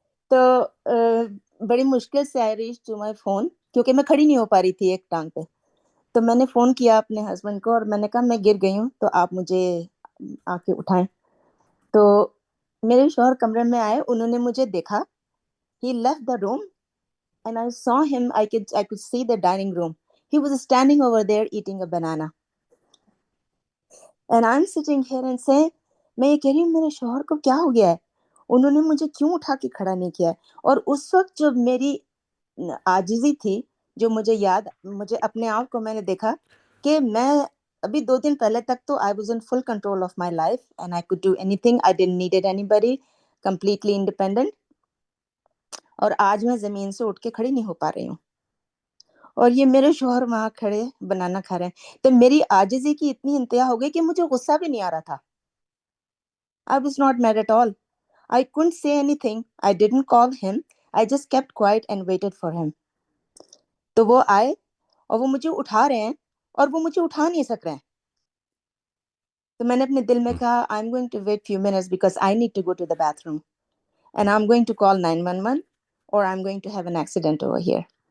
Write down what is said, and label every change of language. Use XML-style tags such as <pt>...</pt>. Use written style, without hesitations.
<ur>تو بڑی مشکل سے</ur> <en>I reach to my phone,</en> <ur>کیونکہ میں کھڑی نہیں ہو پا رہی تھی ایک ٹانگ پہ. تو میں نے فون کیا اپنے ہسبینڈ کو اور میں نے کہا میں گر گئی ہوں، تو آپ مجھے آ کے اٹھائیں. تو میرے شوہر کمرے میں آئے، انہوں نے مجھے دیکھا.</ur> <en>He left the room and I saw him. I could see the dining room. He was standing over there eating a banana. And I'm sitting here and saying,</en> <ur>میں یہ کہہ رہی ہوں میرے شوہر کو کیا ہو گیا ہے، انہوں نے مجھے کیوں اٹھا کے کھڑا نہیں کیا ہے. اور اس وقت جو میری عاجزی تھی، جو مجھے اپنے آپ کو میں نے دیکھا کہ میں ابھی 2 دن پہلے تک تو</ur> <en>I was in full control of my life and I could do anything. I didn't needed anybody, completely independent.</en> <ur>اور آج میں زمین سے اٹھ کے کھڑی نہیں ہو پا رہی ہوں، اور یہ میرے شوہر وہاں کھڑے بنانا کھا رہے ہیں. تو میری عاجزی کی اتنی انتہا ہو گئی کہ مجھے غصہ بھی نہیں آ رہا تھا.</ur> <en>I was not mad at all. I couldn't say anything. I didn't call him. I just kept quiet and waited for him.</en> <ur>تو وہ آئے اور وہ مجھے اٹھا رہے ہیں اور وہ مجھے اٹھا نہیں سک رہے ہیں. تو میں نے اپنے دل میں کہا</ur> <en>I'm going to wait few minutes because I need to go to the bathroom and I'm going to call 911 or I'm going to have an accident over here.</en>